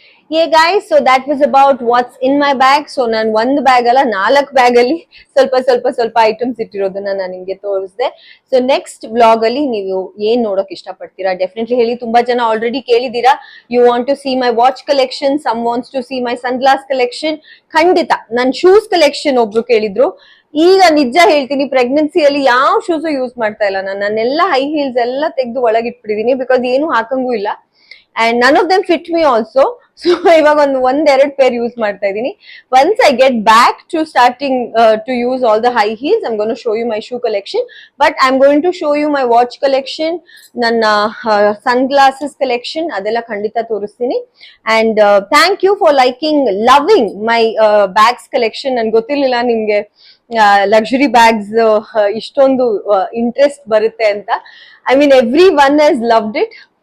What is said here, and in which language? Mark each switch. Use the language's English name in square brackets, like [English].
[English] Yeah guys, so that was about what's in my bag. [Kannada] So ನಾನು ಒಂದು bag ಅಲ್ಲ 4 bag ಅಲ್ಲಿ ಸ್ವಲ್ಪ ಐಟಮ್ಸ್ ಇಟ್ಟಿರೋದನ್ನ ನಾನು ನಿಮ್ಗೆ ತೋರಿಸಿದೆ. ಸೊ ನೆಕ್ಸ್ಟ್ ವ್ಲಾಗ್ ಅಲ್ಲಿ ನೀವು ಏನ್ ನೋಡೋಕ್ ಇಷ್ಟಪಡ್ತೀರಾ ಡೆಫಿನೆಟ್ಲಿ ಹೇಳಿ. ತುಂಬಾ ಜನ already ಕೇಳಿದೀರಾ, [English] You want to see my watch collection, some wants to see my sunglass collection. ಖಂಡಿತ. [Kannada] ನನ್ ಶೂಸ್ ಕಲೆಕ್ಷನ್ ಒಬ್ರು ಕೇಳಿದ್ರು. ಈಗ ನಿಜ ಹೇಳ್ತೀನಿ, ಪ್ರೆಗ್ನೆನ್ಸಿಯಲ್ಲಿ ಯಾವ ಶೂಸು ಯೂಸ್ ಮಾಡ್ತಾ ಇಲ್ಲ ನಾನು. ನನ್ನೆಲ್ಲ ಹೈ ಹೀಲ್ಸ್ ಎಲ್ಲ ತೆಗೆದು ಒಳಗಿಟ್ಬಿಟ್ಟಿದೀನಿ, ಬಿಕಾಸ್ ಏನು ಹಾಕಂಗೂ ಇಲ್ಲ. [English] and none of them fit me also. [Kannada] So ಇವಾಗ ಒಂದೆರಡು ಪೇರ್ ಯೂಸ್ ಮಾಡ್ತಾ ಇದೀನಿ. [English] Once I get back to starting to use all the high heels, I'm going to show you my shoe collection, but I'm going to show you my watch collection, [Kannada] ನನ್ನ sunglasses collection ಅದೆಲ್ಲ ಖಂಡಿತ ತೋರಿಸ್ತೀನಿ. [English] And thank you for liking, loving my bags collection. [Kannada] ನನ್ಗೆ ಗೊತ್ತಿರ್ಲಿಲ್ಲ ನಿಮ್ಗೆ luxury bags ಇಷ್ಟೊಂದು interest ಬರುತ್ತೆ ಅಂತ. [English] I mean, everyone has loved it.